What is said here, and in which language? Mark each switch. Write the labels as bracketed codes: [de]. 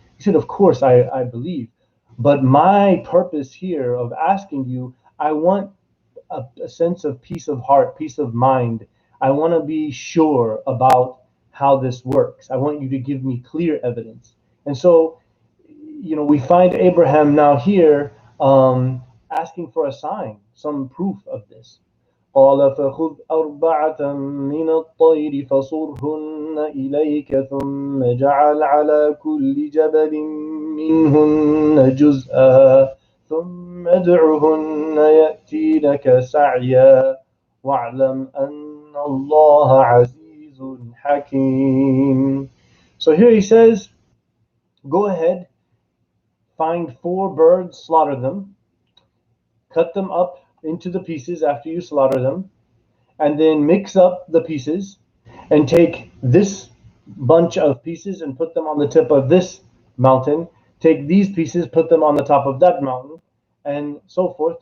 [en] He said, of course I believe. But my purpose here of asking you, I want a sense of peace of heart, peace of mind. I want to be sure about how this works. I want you to give me clear evidence. And so, we find Abraham now here asking for a sign, some proof of this. [ar] قال فخذ أربعة من الطير فصرهن إليك ثم اجعل على كل جبل منهن جزءا ثم ادعهن يأتينك سعيا واعلم أن الله عزيز حكيم. [en] So here he says, go ahead, find 4 birds, slaughter them, cut them up into the pieces after you slaughter them, and then mix up the pieces and take this bunch of pieces and put them on the tip of this mountain, take these pieces, put them on the top of that mountain, and so forth.